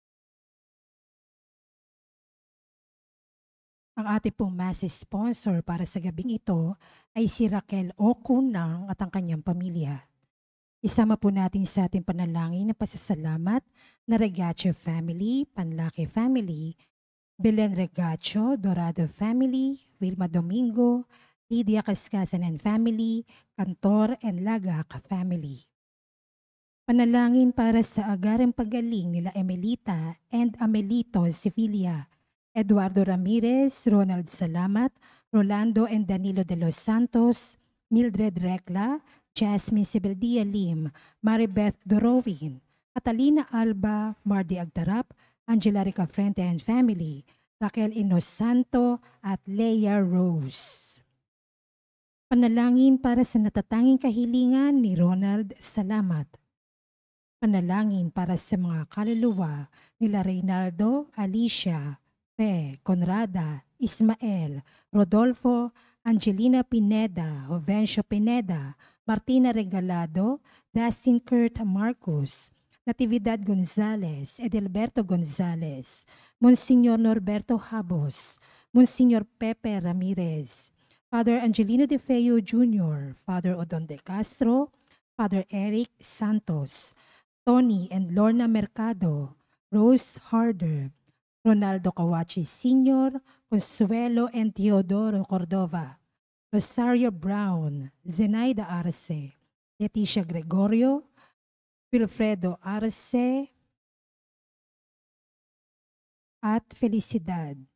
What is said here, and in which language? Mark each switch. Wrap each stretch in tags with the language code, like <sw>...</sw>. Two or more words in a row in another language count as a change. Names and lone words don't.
<tl>Ang ating pong mass sponsor para sa gabing ito ay si Raquel O. Cunang at ang kanyang pamilya. Isama po natin sa ating panalangin na pasasalamat na Regacho family, Panlaki family, Belen Regacho, Dorado family, Wilma Domingo, Lydia Cascasan</tl> <en>and family,</en> <tl>Cantor and Lagac family. Panalangin para sa agarang paggaling nila Emelita and Amelito Sevilla, Eduardo Ramirez, Ronald Salamat, Rolando and Danilo de los Santos, Mildred Recla, Jasmine Sibeldia Lim, Maribeth Dorowin, Catalina Alba, Mardy Agdarap, Angela Rica Frente</tl> <en>and family,</en> <tl>Raquel Inosanto at Leia Rose. Panalangin para sa natatanging kahilingan ni Ronald Salamat. Panalangin para sa mga kaluluwa nila Reynaldo, Alicia, Fe, Conrada, Ismael, Rodolfo, Angelina Pineda, Jovencio Pineda, Martina Regalado, Dustin Kurt Marcos, Natividad Gonzales, Edelberto Gonzales, Monsignor Norberto Habos, Monsignor Pepe Ramirez, Father Angelino De Feo Jr., Father Odon De Castro, Father Eric Santos, Tony and Lorna Mercado, Rose Harder, Ronaldo Kawachi Sr., Consuelo and Teodoro Cordova, Rosario Brown, Zenaida Arce, Leticia Gregorio, Wilfredo Arce, at Felicidad.</tl>